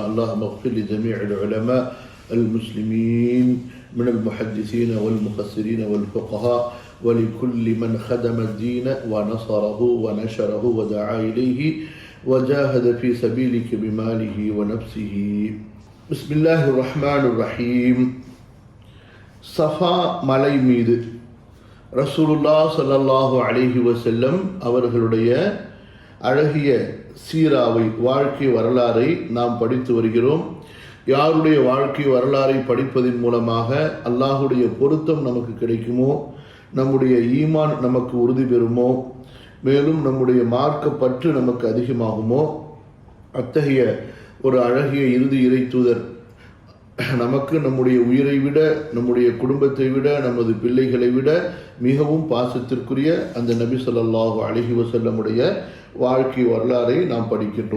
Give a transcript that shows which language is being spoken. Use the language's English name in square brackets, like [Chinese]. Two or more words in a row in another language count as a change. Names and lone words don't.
[Arabic] اللهم اغفر لجميع العلماء المسلمين من المحدثين والمفسرين والفقهاء ولكل من خدم الدين ونصره ونشره ودعا إليه وجاهد في سبيلك بماله ونفسه. بسم الله الرحمن الرحيم. [Tamil] சஃபா மலை மீது ரசூலுல்லாஹ் [Arabic] صلى الله عليه وسلم [Tamil] அவர்களுடைய அழகிய சீராவை வாழ்க்கை வரலாறை நாம் படித்து வருகிறோம். யாருடைய வாழ்க்கை வரலாறை படிப்பதன் மூலமாக அல்லாஹுடைய பொருத்தம் நமக்கு கிடைக்குமோ, நம்முடைய ஈமான் நமக்கு உறுதி பெறுமோ, மேலும் நம்முடைய மார்க்க பற்று நமக்கு அதிகமாகுமோ, அத்தகைய ஒரு அழகிய இறுதி இறை தூதர் நமக்கு நம்முடைய உயிரை விட, நம்முடைய குடும்பத்தை விட, நமது பிள்ளைகளை விட மிகவும் பாசத்திற்குரிய அந்த நபி [Arabic] صلى الله عليه وسلم [Tamil] வாழ்க்கை வரலாறை நாம் படிக்கின்றோம்.